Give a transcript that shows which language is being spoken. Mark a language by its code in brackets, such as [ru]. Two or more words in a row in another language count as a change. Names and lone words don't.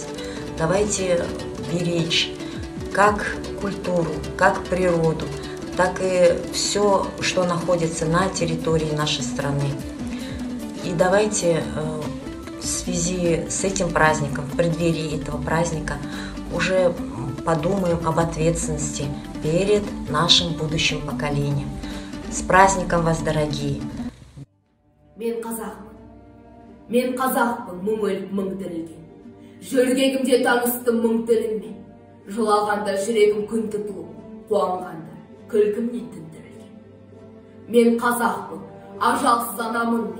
[ru] Давайте беречь как культуру, как природу, так и все, что находится на территории нашей страны. И давайте в связи с этим праздником, в преддверии этого праздника, уже подумаем об ответственности перед нашим будущим поколением. С праздником вас, дорогие! [kk] Мен қазақпын, мың өліп мың тірілген. Жүргегімде таныстым мың тіліммен. Жылағанда жүрегім күн тұтылып, қуанғанда күлкімнен тінтірілген. Мен қазақпын, ажалсыз анамын мен.